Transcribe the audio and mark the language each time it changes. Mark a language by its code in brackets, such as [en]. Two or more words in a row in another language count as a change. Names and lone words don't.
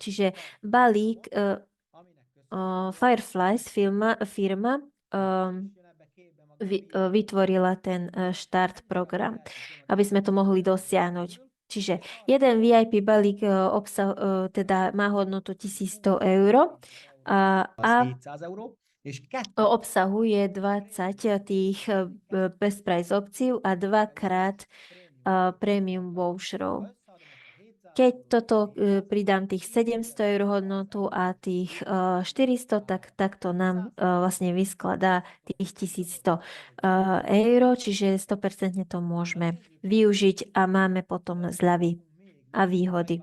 [sk] Čiže balík Fireflies firma vytvorila ten štart program, aby sme to mohli dosiahnuť. Čiže jeden VIP balík teda má hodnotu 1100 eur a [hu] 700 euró, és [sk] obsahuje 20 tých [en] best price [sk] opcií a dvakrát premium voucherov. Keď toto pridám tých 700 eur hodnotu a tých 400, tak to nám vlastne vyskladá tých 1100 eur, čiže 100% to môžeme využiť a máme potom zľavy a výhody.